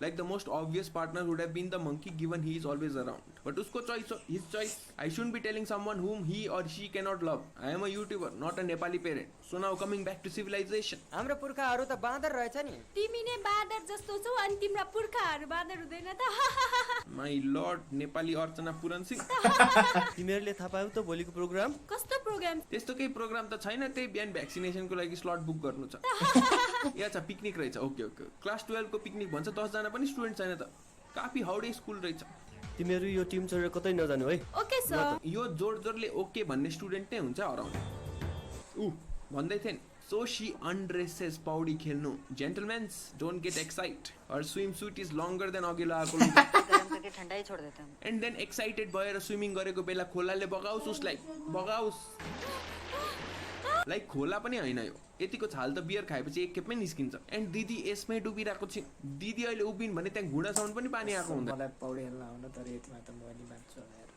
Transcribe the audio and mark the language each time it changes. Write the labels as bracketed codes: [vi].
[en] Like the most obvious partner would have been the monkey given he is always around. But उसको choice हो, his choice. I shouldn't be telling someone whom he or she cannot love. I am a YouTuber, not a Nepali parent. So now coming back to civilization. [ne] हाम्रो पुर्खाहरू त बाँदर रहेछ नि। तिमी नै बाँदर जस्तो छौ अनि तिम्रा पुर्खाहरू बाँदर हुँदैन त। [en] My lord Nepali Archana Puran Singh. [ne] तिमीहरूले थाहा पायौ त भोलिको प्रोग्राम कस्तो प्रोग्राम? त्यस्तो केही प्रोग्राम त छैन, त्यही बिहान भ्याक्सिनेसनको लागि स्लट बुक गर्नु छ। या छ पिकनिक रहेछ। ओके ओके, क्लास 12 को पिकनिक भन्छ। 10 जना पनि स्टुडेन्ट छैन त। काफी हाउडे स्कुल रहेछ। तिमीहरू यो टिम छोडेर कतै नजानु है। Okay sir. यो जोरले ओके भन्ने स्टुडेन्ट नै हुन्छ हराउने। भन्दै थिएन। [en] So she undresses पौडी खेल्नु। Gentlemen, don't get excited. Her swimsuit is longer than अघिल्लो आएको। [hi] ठण्डै छोड देता हूं। [ne] And then excited भएर स्विमिङ गरेको बेला खोलाले बगाउस उसलाई, बगाउस। लाइक खोला पनि हैन यो, यतिको छाल त बियर खाएपछि एक खेपमै निस्किन्छ। एन्ड दिदी यसमै डुबिरहेको छ। दिदी अहिले उभिन् भने त्यहाँ घुँडासम्म पनि पानी आएको हुन्छ। मलाई पौडी खेल्न आउन, तर यतिमा त म नि मान्छु यार।